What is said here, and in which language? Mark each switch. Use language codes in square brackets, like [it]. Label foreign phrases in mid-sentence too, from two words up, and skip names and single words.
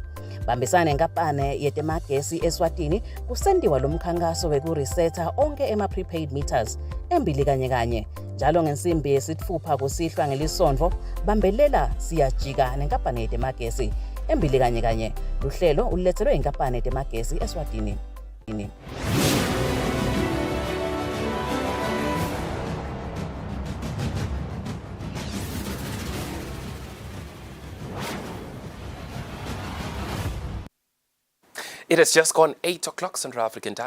[ss] Bambisana nenkampane yetemagesi Eswatini kusendiwa lo mkhankaso wekuresetha onke ema- [en] prepaid meters [ss] embili kanye njalo ngensimbi yesithupha kusihlwa ngelisonto bambelela siyajika nenkampane yetemagesi embili kanye luhlelo ulethelwe inkampane yetemagesi Eswatini. [en] It has just gone 8 o'clock Central African time.